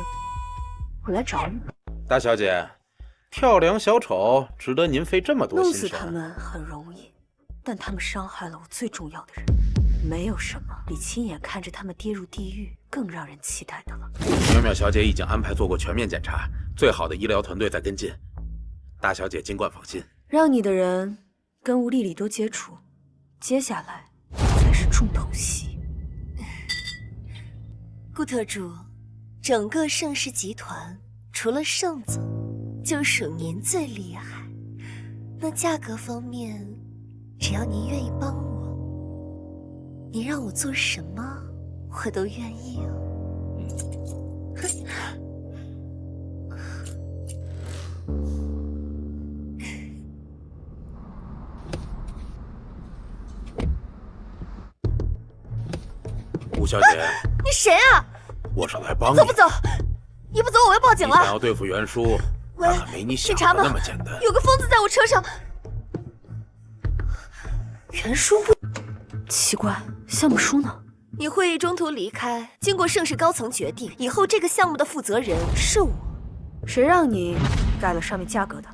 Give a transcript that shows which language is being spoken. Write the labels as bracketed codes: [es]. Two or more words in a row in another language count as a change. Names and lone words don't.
[zh] 我來找你。大小姐，跳梁小丑值得您費這麼多心神？弄死他們很容易，但他們傷害了我最重要的人。沒有什麼比親眼看着他們跌入地獄更讓人期待的了。淼淼小姐已經安排做過全面檢查，最好的醫療團隊在跟進。大小姐儘管放心。讓你的人跟吳麗麗多接觸，接下來才是重頭戲。顧特助，整個盛世集團除了盛總，就屬您最厲害。那價格方面，只要您願意幫我，您讓我做什麼，我都願意哦。吴小姐，你誰啊？我是来帮你。走不走？一不走我要報警了。你想要對付袁叔，那可沒你想的那麼簡單。有個瘋子在我車上。袁叔不奇怪，項目書呢？你會議中途離開，經過盛世高層決定，以後這個項目的負責人是我。誰讓你改了上面價格的？